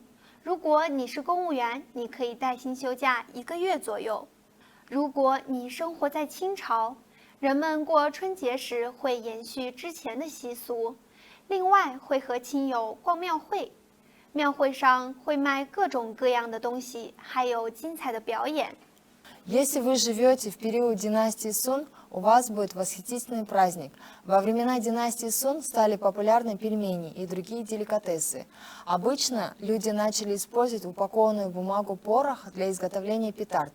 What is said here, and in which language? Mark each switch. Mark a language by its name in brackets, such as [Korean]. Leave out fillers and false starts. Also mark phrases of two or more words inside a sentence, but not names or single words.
[Chinese] 如果你是公务员，你可以带薪休假1个月左右。如果你生活在清朝，人们过春节时会延续之前的习俗，另外会和亲友逛庙会。庙会上会卖各种各样的东西，还有精彩的表演。 [Russian] Если вы живете в период династии Сун, у вас будет восхитительный праздник. Во времена династии Сун стали популярны пельмени и другие деликатесы. Обычно люди начали использовать упакованную бумагу порох для изготовления петард.